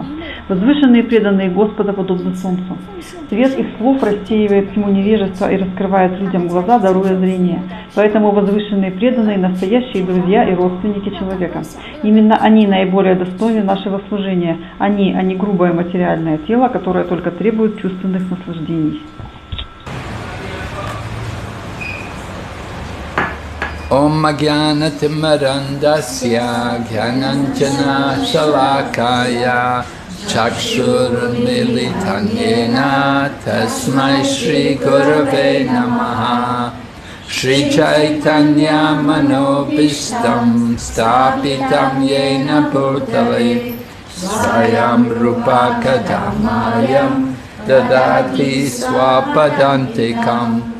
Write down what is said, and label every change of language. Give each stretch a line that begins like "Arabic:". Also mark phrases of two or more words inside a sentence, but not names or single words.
Russian: Возвышенные преданные Господа подобны солнцу. Свет их слов рассеивает тьму невежества и раскрывает людям глаза, даруя зрение. Поэтому возвышенные преданные – настоящие друзья и родственники человека. Именно они наиболее достойны нашего служения. Они, а не грубое материальное тело, которое только требует чувственных наслаждений.
Sanskrit: ॐ अज्ञानतिमिरान्धस्य ज्ञानाञ्जन शलाकया चक्षुरुन्मीलितं येन तस्मै श्री गुरवे नमः श्री चैतन्य मनोऽभीष्टं स्थापितं येन भूतले स्वयं रूपः कदा मह्यं ददाति स्वपदान्तिकम्